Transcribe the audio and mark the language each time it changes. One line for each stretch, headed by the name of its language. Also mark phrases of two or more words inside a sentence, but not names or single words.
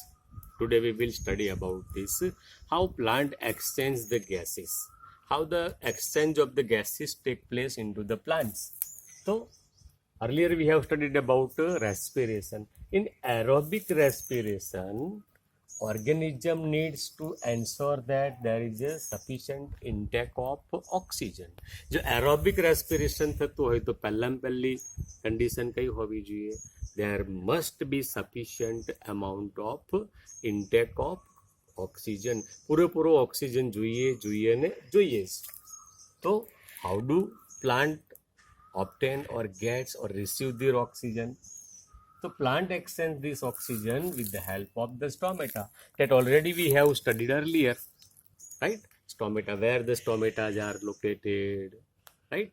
English: Today we will study about this, how plant exchange the gases, how the exchange of the gases take place into the plants. So earlier we have studied about respiration. In aerobic respiration, organism needs to ensure that there is a sufficient intake of oxygen.
Gujarati: જો
English: aerobic respiration
Gujarati: થતું હોય તો પહેલામાં પહેલી કન્ડિશન કઈ હોવી જોઈએ?
English: there must be sufficient amount of intake of oxygen.
Gujarati: પૂરેપૂરો ઓક્સિજન જોઈએ ને જોઈએ જ.
English: તો how do plant obtain or gets or receive their oxygen? So plant exchange this oxygen with the help of the stomata that already we have studied earlier, right? Stomata, where the stomata are located, right?